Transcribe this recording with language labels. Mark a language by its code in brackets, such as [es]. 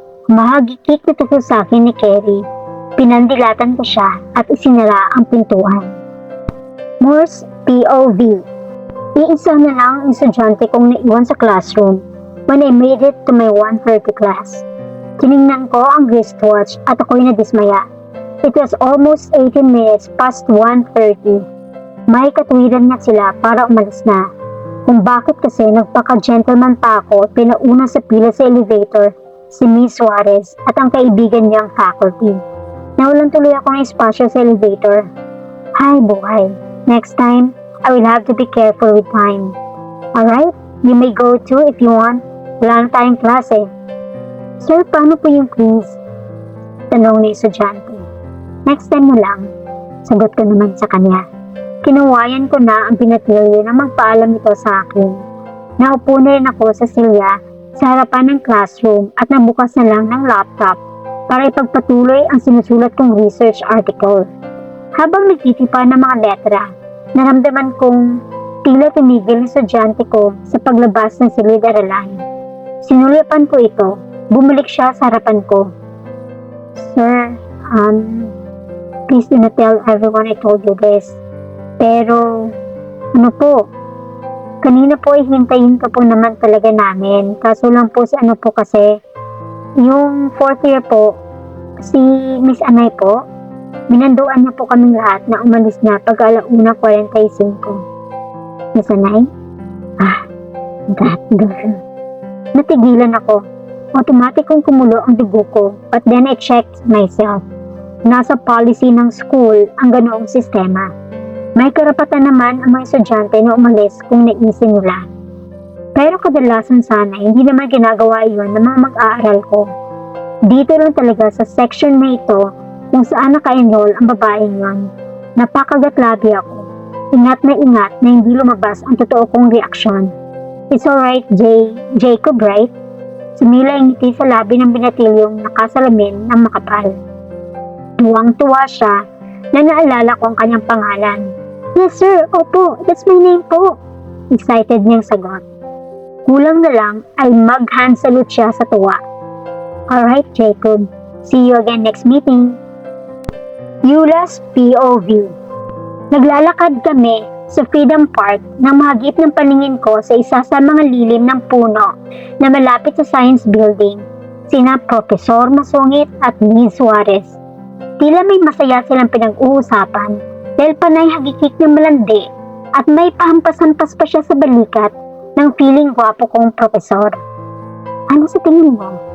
[tl] Mahagikik na tuko sa akin ni Kerry. Pinandilatan ko siya at isinara ang pintuan. Morse POV. Iisa na lang ang estudyante kong naiwan sa classroom when I made it to my 1:30 class. Tiningnan ko ang wristwatch at ako'y nadismaya. [en] It was almost 18 minutes past 1:30. [tl] May katwiran na sila para umalis na. Kung bakit kasi nagpaka-gentleman pa ako at pinauna sa pila sa elevator si Miss Suarez at ang kaibigan niyang faculty. Nawalan tuloy ako ng espasyo sa elevator. Hay buhay. [en] Next time, I will have to be careful with time. Alright, you may go too if you want. [tl] Wala na tayong klase. Sir, paano po yung quiz? Tanong ni estudyante. Next time na lang, sagot ko naman sa kanya. Kinuwayan ko na ang pinatilyo na magpaalam ito sa akin. Naupo na rin ako sa silya sa harapan ng classroom at nabukas na lang ng laptop para ipagpatuloy ang sinusulat kong research article. Habang nagtitipa ng mga letra, naramdaman kong tila tumigil ng estudyante ko sa paglabas ng silid-aralan. Sinulipan ko ito. Bumalik siya sa harapan ko. [en] Sir, please do not tell everyone I told you this. [tl] Pero, ano po? Kanina po hintayin ka po naman talaga namin. Kaso lang po sa ano po kasi, yung 4th year po, si Miss Anay po, minanduan na po kaming lahat na umalis na pag 1:45. Miss Anay? That girl. Natigilan ako. Automatic kong kumulo ang dugo ko, but then I checked myself. Nasa policy ng school ang ganoong sistema. May karapatan naman ang mga estudyante na umalis kung naisin nila. Pero kadalasan sana, hindi naman ginagawa iyon ng mga mag-aaral ko. Dito lang talaga sa section na ito kung saan naka-enroll ang babaeng yon. Napakagatlabi ako. Ingat na hindi lumabas ang totoo kong reaksyon. [en] It's alright, Jacob, right? [tl] Sumila ang ngiti sa labi ng binatilyong nakasalamin ng makapal. Tuwang-tuwa siya na naalala ko ang kanyang pangalan. [en] Yes sir, opo, that's my name po. [tl] Excited niyang sagot. Kulang na lang ay mag-hand salute siya sa tuwa. [en] Alright Jacob, see you again next meeting. Eula's POV. Naglalakad kami [tl] sa Freedom Park nang mahagip ng paningin ko sa isa sa mga lilim ng puno na malapit sa Science Building, sina Profesor Masungit at Ms. Suarez. Tila may masaya silang pinag-uusapan dahil panay hagikik ng malandi at may pahampas-hampas pa siya sa balikat ng feeling gwapo kong profesor. Ano sa tingin mo?